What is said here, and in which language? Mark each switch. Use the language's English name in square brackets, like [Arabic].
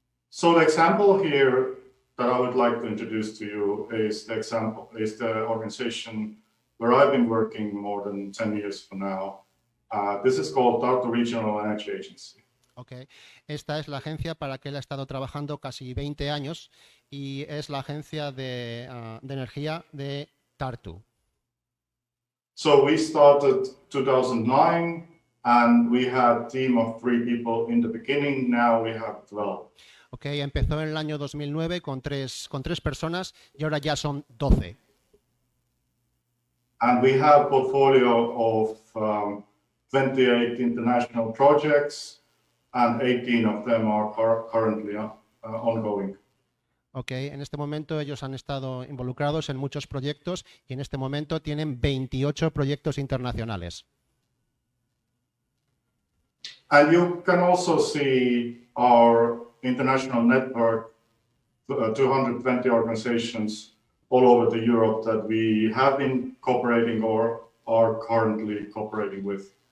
[English] So the example here that I would like to introduce to you is the organization where I've been working more than 10 years for now. This is called Tartu Regional Energy Agency. Okay. [Spanish] Esta es la agencia para la que él ha estado trabajando casi 20 años y es la agencia de energía de Tartu. [English] So we started 2009 and we had a team of 3 people in the beginning. Now we have 12. [Spanish] Okay, empezó en el año 2009 con tres personas y ahora ya son 12. [English] And we have a portfolio of 28 international projects, and 18 of them are currently ongoing. [Spanish] Okay, en este momento ellos han estado involucrados en muchos proyectos y en este momento tienen 28 proyectos internacionales. [English] And you can also see our international network, 220 organizations all over the Europe that we have been cooperating or are currently cooperating with.